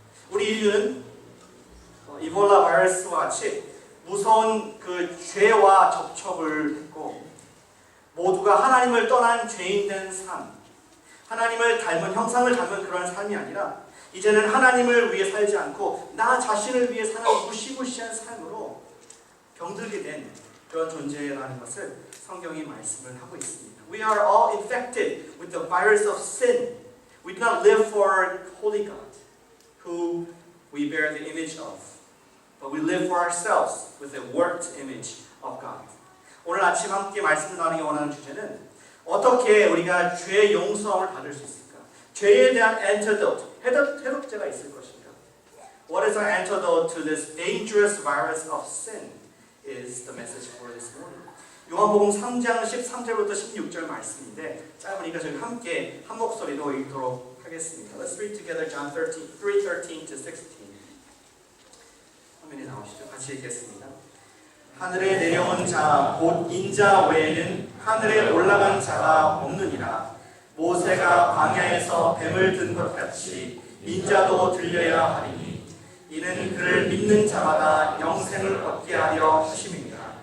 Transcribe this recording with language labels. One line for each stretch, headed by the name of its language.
Korean: 우리 인류는 이볼라 바이러스와 같이 무서운 그 죄와 접촉을 했고 모두가 하나님을 떠난 죄인된 삶, 하나님을 닮은 형상을 닮은 그런 삶이 아니라 이제는 하나님을 위해 살지 않고 나 자신을 위해 사는 무시무시한 삶으로 병들게 된 그런 존재라는 것을 성경이 말씀을 하고 있습니다.
English: We are all infected with the virus of sin. We do not live for holy God, who we bear the image of, but we live for ourselves with the warped image of God.
Korean: 오늘 아침 함께 말씀을 나누기 원하는 주제는 어떻게 우리가 죄의 용서함을 받을 수 있을까? 죄에 대한 antidote, 해독제가 있을 것인가?
English: What is our antidote to this dangerous virus of sin? Is the message for this morning.
Korean: 요한복음 3장 13절부터 16절 말씀인데 짧으니까 저희 함께 한 목소리로 읽도록 하겠습니다.
English: Let's read together John 3:13 to 16.
Korean: 화면에 나오시죠? 같이 읽겠습니다. 하늘에 내려온 자 곧 인자 외에는 하늘에 올라간 자가 없느니라. 모세가 광야에서 뱀을 든 것 같이 인자도 들려야 하리니 이는 그를 믿는 자마다 영생을 얻게 하려 하심입니다.